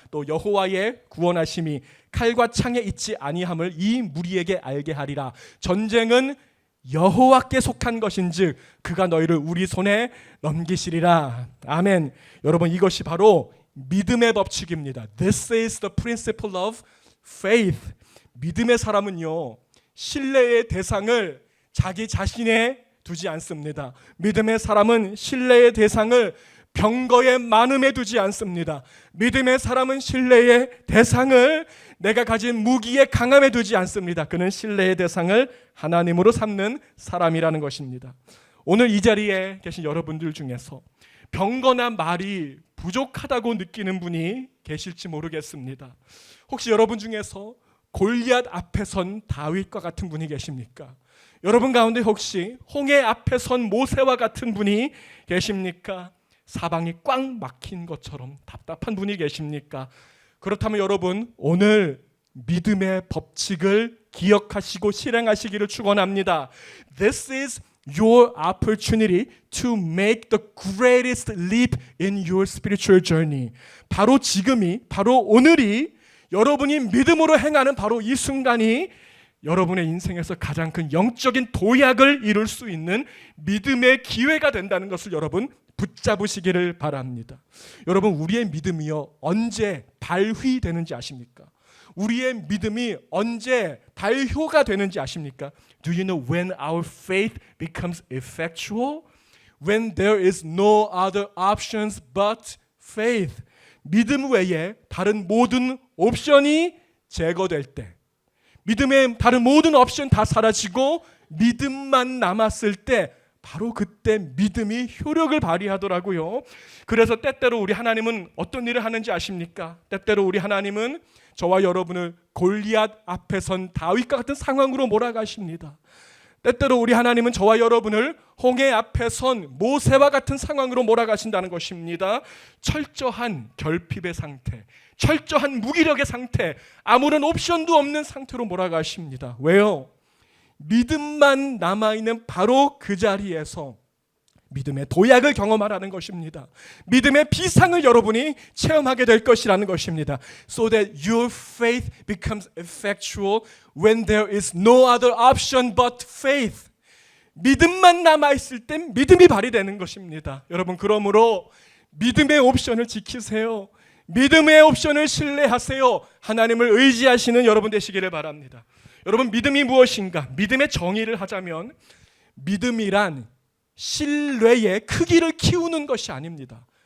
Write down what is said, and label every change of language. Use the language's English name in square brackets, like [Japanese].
[Korean] 또 여호와의 구원하심이 칼과 창에 있지 아니함을 이 무리에게 알게 하리라. 전쟁은 여호와께 속한 것인즉 그가 너희를 우리 손에 넘기시리라. 아멘. 여러분, 이것이 바로 믿음의 법칙입니다. [English] This is the principle of faith. [Korean] 믿음의 사람은요, 신뢰의 대상을 자기 자신에 두지 않습니다. 믿음의 사람은 신뢰의 대상을 병거의 많음에 두지 않습니다. 믿음의 사람은 신뢰의 대상을 내가 가진 무기의 강함에 두지 않습니다. 그는 신뢰의 대상을 하나님으로 삼는 사람이라는 것입니다. 오늘 이 자리에 계신 여러분들 중에서 병거나 말이 부족하다고 느끼는 분이 계실지 모르겠습니다. 혹시 여러분 중에서 골리앗 앞에 선 다윗과 같은 분이 계십니까? 여러분 가운데 혹시 홍해 앞에 선 모세와 같은 분이 계십니까? 사방이 꽉 막힌 것처럼 답답한 분이 계십니까? 그렇다면 여러분, 오늘 믿음의 법칙을 기억하시고 실행하시기를 축원합니다. [English] This is your opportunity to make the greatest leap in your spiritual journey. [Korean] 바로 지금이, 바로 오늘이 여러분이 믿음으로 행하는 바로 이 순간이 여러분의 인생에서 가장 큰 영적인 도약을 이룰 수 있는 믿음의 기회가 된다는 것을 여러분 붙잡으시기를 바랍니다. 여러분, 우리의 믿음이요 언제 발휘되는지 아십니까? 우리의 믿음이 언제 발효가 되는지 아십니까? [English] Do you know when our faith becomes effectual? When there is no other options but faith. [Korean] 믿음 외에 다른 모든 옵션이 제거될 때, 믿음의 다른 모든 옵션 다 사라지고 믿음만 남았을 때, 바로 그때 믿음이 효력을 발휘하더라고요. 그래서 때때로 우리 하나님은 어떤 일을 하는지 아십니까? 때때로 우리 하나님은 저와 여러분을 골리앗 앞에 선 다윗과 같은 상황으로 몰아가십니다. 때때로 우리 하나님은 저와 여러분을 홍해 앞에 선 모세와 같은 상황으로 몰아가신다는 것입니다. 철저한 결핍의 상태, 철저한 무기력의 상태, 아무런 옵션도 없는 상태로 몰아가십니다. 왜요? 믿음만 남아있는 바로 그 자리에서 믿음의 도약을 경험하라는 것입니다. 믿음의 비상을 여러분이 체험하게 될 것이라는 것입니다. [English] So that your faith becomes effectual when there is no other option but faith. [Korean] 믿음만 남아있을 땐 믿음이 발휘되는 것입니다. 여러분, 그러므로 믿음의 옵션을 지키세요. 믿음의 옵션을 신뢰하세요. 하나님을 의지하시는 여러분 되시기를 바랍니다. 여러분, 믿음이 무엇인가? 믿음의 정의를 하자면 믿음이란 신뢰의 크기를 키우는 것이 아닙니다.